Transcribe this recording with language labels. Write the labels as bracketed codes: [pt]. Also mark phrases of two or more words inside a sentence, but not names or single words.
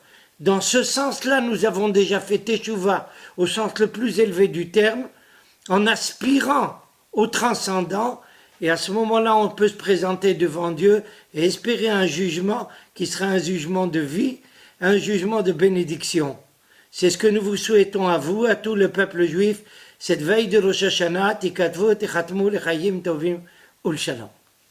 [fr] Dans ce sens-là, nous avons déjà fait Teshuvah au sens le plus élevé du terme, en aspirant au transcendant, et à ce moment-là, on peut se présenter devant Dieu et espérer un jugement qui sera un jugement de vie, un jugement de bénédiction. C'est ce que nous vous souhaitons à vous, à tout le peuple juif, cette veille de Rosh Hashanah, [he] תכתבו תחתמו לחיים טובים ול שלום.